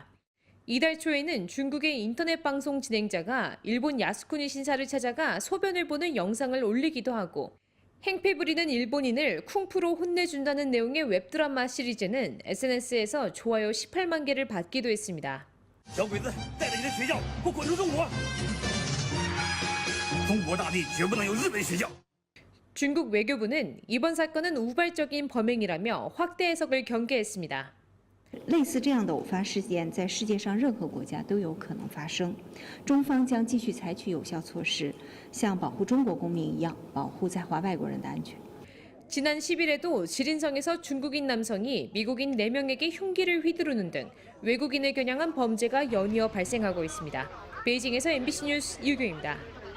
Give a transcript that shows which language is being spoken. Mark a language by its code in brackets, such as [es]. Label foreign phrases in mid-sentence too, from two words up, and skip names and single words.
[ko] 이달 초에는 중국의 인터넷 방송 진행자가 일본 야스쿠니 신사를 찾아가 소변을 보는 영상을 올리기도 하고 행패 부리는 일본인을 쿵푸로 혼내준다는 내용의 웹드라마 시리즈는 SNS에서 좋아요 18만 개를 받기도 했습니다. [zh] 小鬼子带着你的学校给我滚出中国！中国大地绝不能有日本学校。 [ko] 중국 외교부는 이번 사건은 우발적인 범행이라며 확대 해석을 경계했습니다. [zh] 类似这样的偶发事件在世界上任何国家都有可能发生，中方将继续采取有效措施，像保护中国公民一样保护在华外国人的安全。 [ko] 지난 10일에도 지린성에서 중국인 남성이 미국인 4명에게 흉기를 휘두르는 등 외국인을 겨냥한 범죄가 연이어 발생하고 있습니다. 베이징에서 MBC 뉴스 유교입니다.